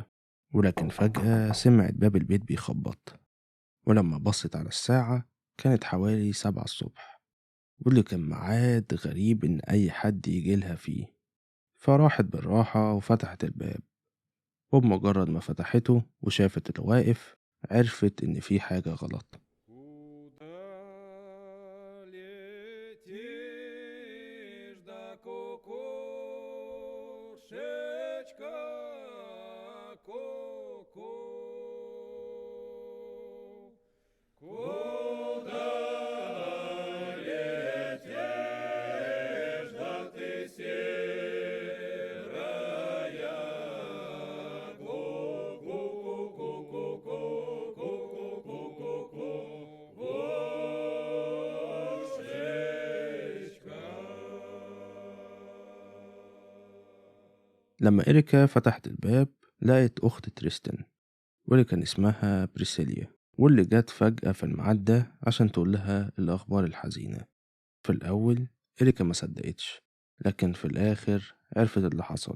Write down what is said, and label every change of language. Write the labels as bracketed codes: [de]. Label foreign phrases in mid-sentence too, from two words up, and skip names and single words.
[ar] ولكن فجأة سمعت باب البيت بيخبط، ولما بصت على الساعة كانت حوالي 7 الصبح، واللي كان ميعاد غريب إن أي حد يجيلها فيه. فراحت بالراحة وفتحت الباب، وبمجرد ما فتحته وشافت اللي واقف عرفت إن في حاجة غلط. [ru] Куда летишь, да кукушечка, ку-ку? Куда летишь, да ты серая, ку-ку-ку-ку-ку-ку-ку-ку-ку-ку, кошечка. [ar] لما إريكا فتحت الباب لقت أخت تريستن، واللي كان اسمها بريسيليا، واللي جت فجأة في الميعاد ده عشان تقول لها الأخبار الحزينة. في الأول إريكا ما صدقتش، لكن في الآخر عرفت اللي حصل.